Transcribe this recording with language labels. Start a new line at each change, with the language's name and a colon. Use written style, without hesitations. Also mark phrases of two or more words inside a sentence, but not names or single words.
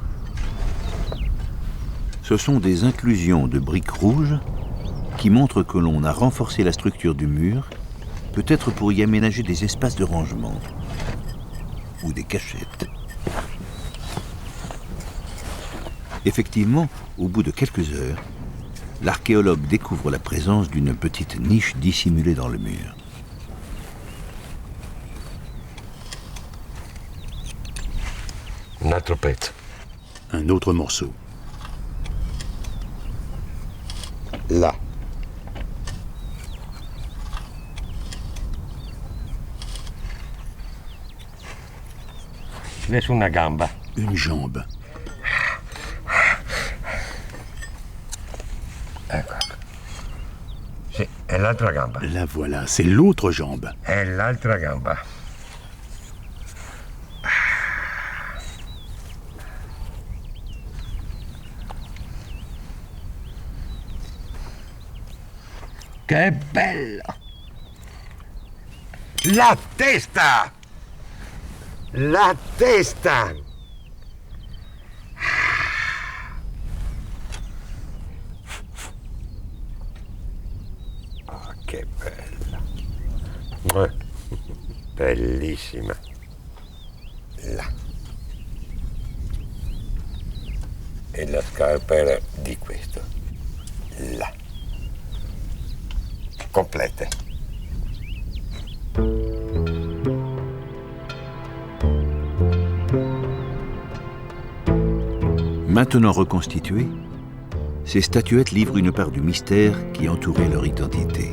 French: Ce sont des inclusions de briques rouges qui montrent que l'on a renforcé la structure du mur, peut-être pour y aménager des espaces de rangement ou des cachettes. Effectivement, au bout de quelques heures, l'archéologue découvre la présence d'une petite niche dissimulée dans le mur.
Italian: Un altro pezzo.
French: Un autre morceau. Là.
Italian: Adesso una gamba.
French: Une jambe.
Italian: Ecco. Sì, è l'altra gamba.
French: La voilà, c'est l'autre jambe.
Italian: È l'altra gamba. Che bello! La testa! La testa! Oh, che bella! Bellissima! Là. E la scarpa era di questo.
French: Là. Complète. Maintenant reconstituées, ces statuettes livrent une part du mystère qui entourait leur identité.